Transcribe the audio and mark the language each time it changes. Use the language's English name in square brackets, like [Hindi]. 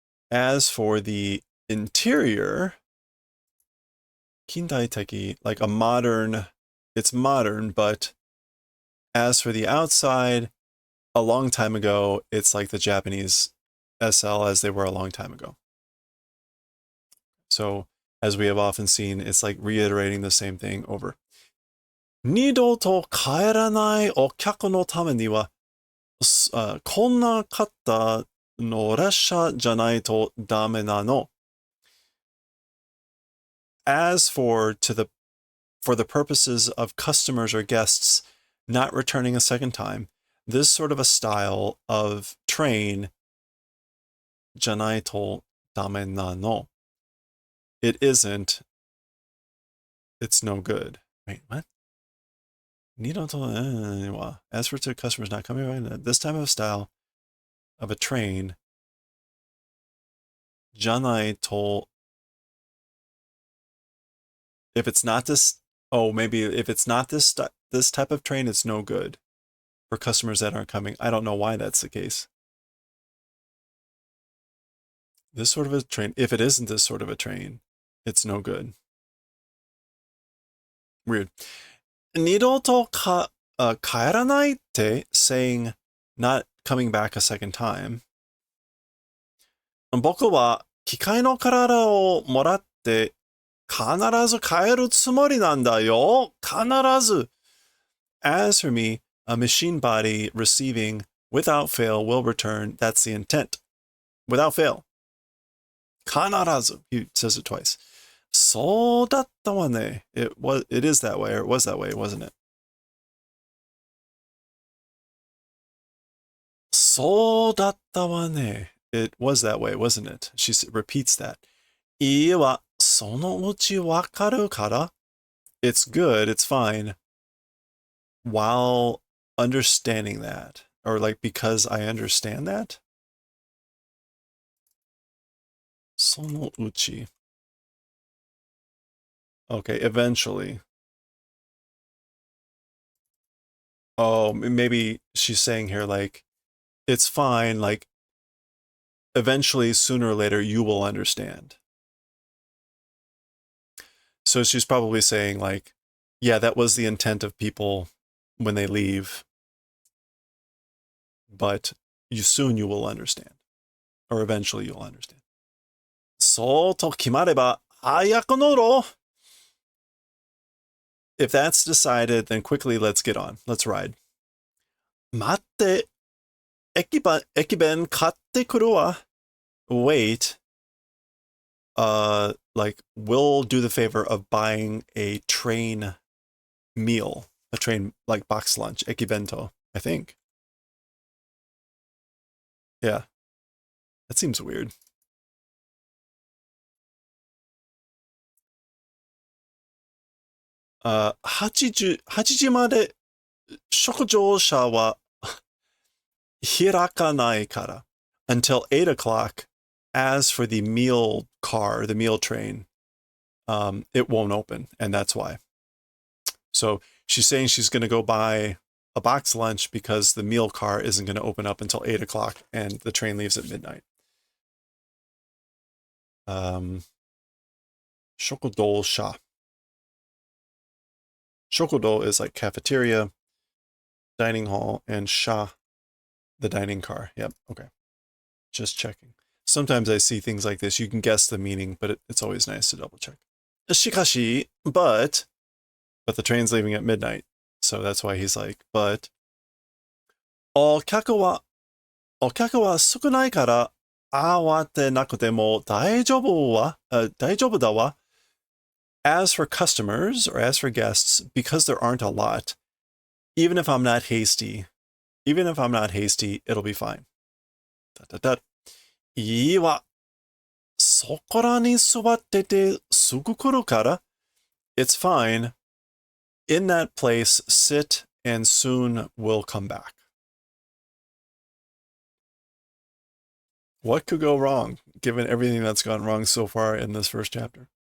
[English] As for the interior, [Japanese] 近代的, [English] like a modern, it's modern, but as for the outside, a long time ago, it's like the Japanese SL as they were a long time ago. So, as we have often seen, it's like reiterating the same thing over. [Japanese] 二度と帰らないお客のためには、こんな方の列車じゃないとダメなの。 [English] As for the purposes of customers or guests not returning a second time, this sort of a style of train, [Japanese] じゃないとダメなの. [English] It isn't. It's no good. Wait, what? [Japanese] 二度と, [English] as for to customers not coming back, this type of style of a train, [Japanese] じゃないと, [English] if it's not this, maybe if it's not this type of train, it's no good for customers that aren't coming. I don't know why that's the case. This sort of a train, if it isn't this sort of a train, it's no good. Weird. [Japanese] 二度と帰らないって [English] saying not coming back a second time. [Japanese] 僕は機械の体をもらって必ず帰るつもりなんだよ。必ず. [English] As for me, a machine body receiving without fail will return. That's the intent. Without fail. [Japanese] 必ず. [English] He says it twice. [Japanese] そうだったわね. [English] It is that way, or it was that way, wasn't it? [Japanese] そうだったわね. [English] It was that way, wasn't it? She repeats that. [Japanese] いいわ、そのうちわかるから. [English] It's good, it's fine. While understanding that. Or like because I understand that. [Japanese] そのうち. [English] Okay, eventually. Oh, maybe she's saying here like, it's fine, like, eventually, sooner or later, you will understand. So she's probably saying like, yeah, that was the intent of people when they leave, but soon you will understand, or eventually you'll understand. [Japanese] そうと決まれば早く乗ろう. [English] If that's decided, then quickly let's get on. Let's ride. [Japanese] 待って、駅弁買ってくるわ. [English] Wait. Like, we'll do the favor of buying a train meal, a train, like, box lunch, ekibento, I think. Yeah. That seems weird. [Japanese] 8時まで食乗車は開かないから. [English] Until 8 o'clock. As for the meal car, the meal train, it won't open, and that's why. So she's saying she's going to go buy a box lunch because the meal car isn't going to open up until 8 o'clock, and the train leaves at midnight. [Japanese] 食堂車. [English] Shokudo is like cafeteria, dining hall, and sha, the dining car. Yep, okay. Just checking. Sometimes I see things like this. You can guess the meaning, but it's always nice to double check. Shikashi, but the train's leaving at midnight. So that's why he's like, but [Japanese] お客は少ないから慌てなくても大丈夫だわ. [English] As for customers or as for guests, because there aren't a lot, even if I'm not hasty, it'll be fine. [Japanese] いいわ。そこらに座っててすぐ来るから. [English] It's fine. In that place, sit and soon we'll come back. What could go wrong, given everything that's gone wrong so far in this first chapter?